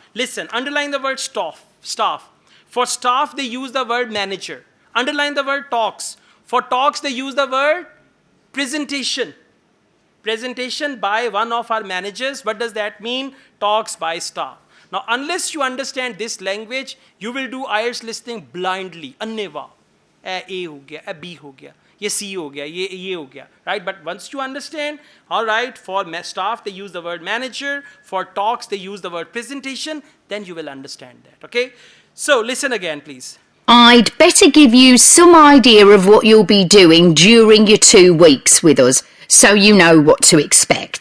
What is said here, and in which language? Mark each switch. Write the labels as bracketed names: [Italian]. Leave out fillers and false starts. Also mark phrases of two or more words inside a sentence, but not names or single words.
[English] Listen, underline the word staff. For staff, they use the word manager. Underline the word talks. For talks, they use the word presentation. Presentation by one of our managers. What does that mean? Talks by staff. Now, unless you understand this language, you will do IELTS listening blindly. [Hindi] अन्नेवा। A हो गया, B हो गया। ये C हो गया, ये हो गया, [English] right? But once you understand, all right, for staff, they use the word manager. For talks, they use the word presentation. Then you will understand that, okay? So, listen again, please. I'd better give you some idea of what you'll be doing during your 2 weeks with us, so you know what to expect.